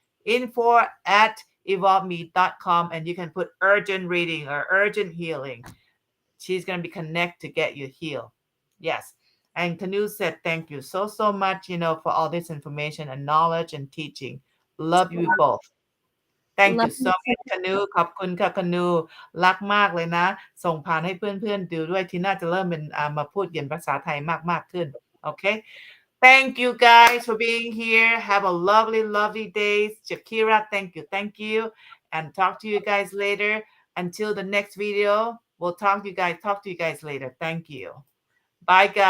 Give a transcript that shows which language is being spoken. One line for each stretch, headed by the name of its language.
English: Info at evolveme.com, and you can put urgent reading or urgent healing. She's going to be connect to get you healed. Yes. And Canoe said, thank you so, so much, for all this information and knowledge and teaching. Love you both. Thank Love you so you. much, Canoe.
Thai: ขอบคุณค่ะ Canoe รักมากเลยนะ ส่งผ่านให้เพื่อนๆดูด้วยที่น่าจะเริ่มเป็นมาพูดเขียนภาษาไทยมากๆขึ้น Okay.
English: Thank you guys for being here. Have a lovely, lovely day. Jakira, thank you. Thank you. And talk to you guys later. Until the next video, we'll talk to you guys later. Thank you. Bye, guys.